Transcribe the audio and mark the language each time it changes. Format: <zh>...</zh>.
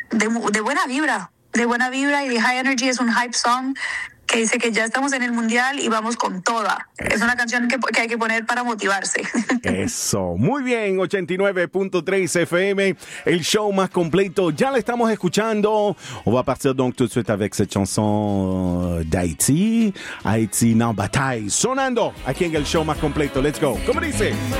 <es>De buena vibra. De buena vibra, y de High Energy es un hype song que dice que ya estamos en el mundial y vamos con toda. Es una canción que hay que poner para motivarse. Eso. Muy bien, 89.3 FM, el show más completo. Ya la estamos escuchando.</es> <fr>On va partir donc tout de suite avec cette chanson d'Haïti.</fr> <es>Haïti, non, bataille. Sonando aquí en el show más completo.</es> <en>Let's go.</en> <es>¿Cómo dice?</es>